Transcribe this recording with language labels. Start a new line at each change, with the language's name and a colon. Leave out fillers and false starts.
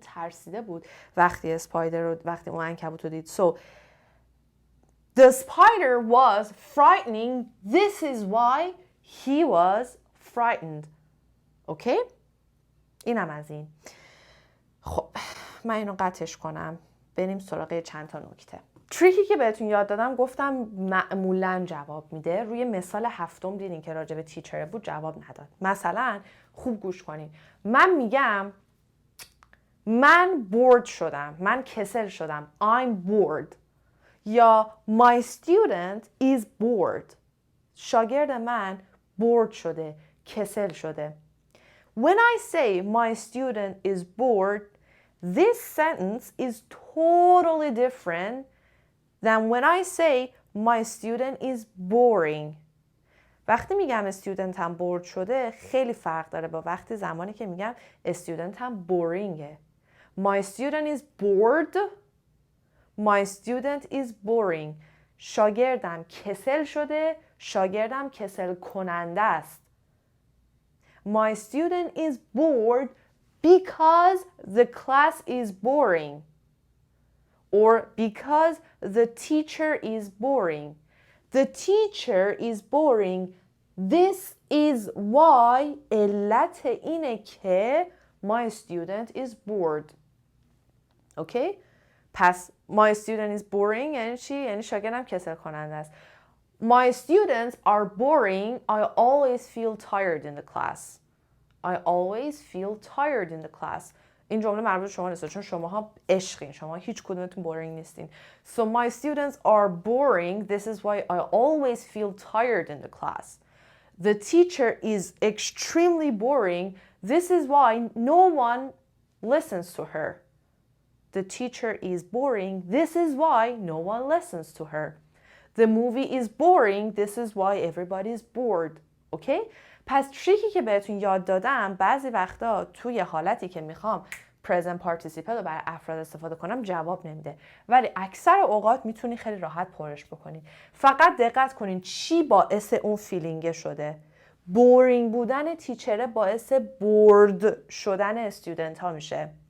Persian: اون ترسیده بود وقتی وقتی اون عنکبوت رو دید.
English: So the spider was frightening. This is why he was frightened.
Persian: Okay? اینم از این. خب من اینو قطعش کنم. بریم سراغ چند تا نکته. تریکی که بهتون یاد دادم گفتم معمولاً جواب میده. روی مثال 7 دیدین که راجع به تیچر بود جواب نداد. مثلا خوب گوش کنین. من میگم من bored شدم. من کسل شدم.
English: I'm bored. یا my student is bored.
Persian: شاگرد من bored شده. کسل شده.
English: When I say my student is bored, this sentence is totally different than when I say my student is boring.
Persian: وقتی میگم student هم bored شده خیلی فرق داره با وقتی زمانی که میگم student هم boringه.
English: My student is bored. My student is boring.
Persian: شاگردم کسل شده. شاگردم کسل کننده است.
English: My student is bored because the class is boring. Or because the teacher is boring. The teacher is boring. This is why
Persian: علت اینه که
English: my student is bored. Okay?
Persian: پس
English: my student is boring
Persian: یعنی چی؟ یعنی شاگردم کسل کننده است.
English: My students are boring. I always feel tired in the class. I always feel tired in the class.
Persian: این جمله مربوط به شما نیست چون شماها عشقین. شما هیچ کدومتون boring نیستین.
English: So my students are boring. This is why I always feel tired in the class. The teacher is extremely boring. This is why no one listens to her. The teacher is boring. This is why no one listens to her. The movie is boring. This is why everybody is bored. Okay?
Persian: پس تریکی که بهتون یاد دادم بعضی وقتا توی حالتی که میخوام present participle رو برای افراد استفاده کنم جواب نمیده. ولی اکثر اوقات میتونی خیلی راحت پرش بکنی. فقط دقت کنین چی باعث اون فیلینگ شده. بورینگ بودن تیچره باعث بورد شدن استودنت ها میشه.